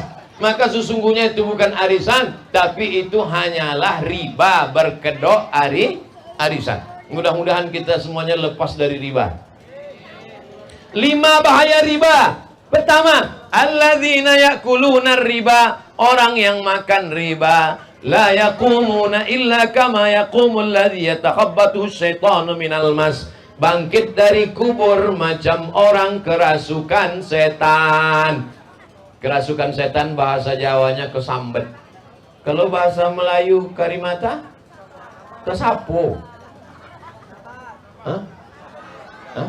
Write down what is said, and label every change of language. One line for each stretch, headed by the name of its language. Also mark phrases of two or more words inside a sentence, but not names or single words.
Indonesian: Maka sesungguhnya itu bukan arisan, tapi itu hanyalah riba berkedok arisan. Mudah-mudahan kita semuanya lepas dari riba. 5 bahaya riba. Pertama,
Arabic: الذين يأكلون الربا,
Indonesian: orang yang makan riba.
Arabic: لا يقومون إلا كما يقوم الذي يتخبطه الشيطان من المس.
Indonesian: Bangkit dari kubur macam orang kerasukan setan. Kerasukan setan bahasa Jawanya kesambet. Kalau bahasa Melayu Karimata, kesapu. Hah? Hah?